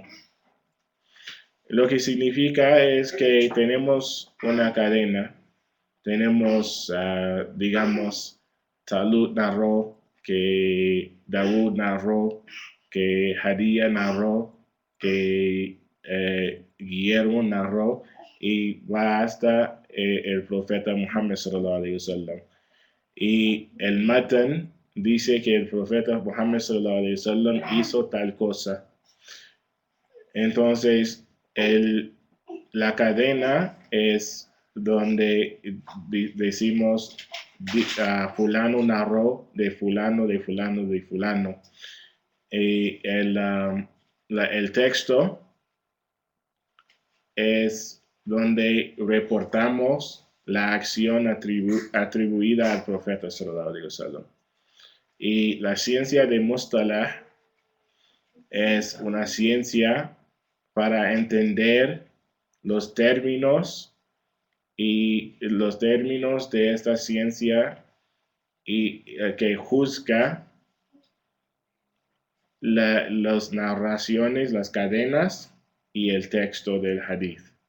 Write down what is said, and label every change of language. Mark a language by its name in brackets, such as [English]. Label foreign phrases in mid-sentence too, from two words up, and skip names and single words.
[Spanish] Lo que significa es que tenemos una cadena, tenemos, digamos, Talud narró, que Dawud narró, que Hadía narró, que Guillermo narró, y va hasta el profeta Muhammad [Arabic] صلى الله عليه وسلم. [Spanish] Y el matan dice que el profeta Muhammad [Arabic] صلى الله عليه وسلم [Spanish] hizo tal cosa. Entonces, la cadena es donde decimos fulano narró de fulano, de fulano, de fulano. Y el texto es donde reportamos la acción atribuida al profeta [Arabic] صلى الله عليه وسلم. [Spanish] Y la ciencia de Mustalah es una ciencia para entender los términos de esta ciencia y que juzga las narraciones, las cadenas y el texto del hadith.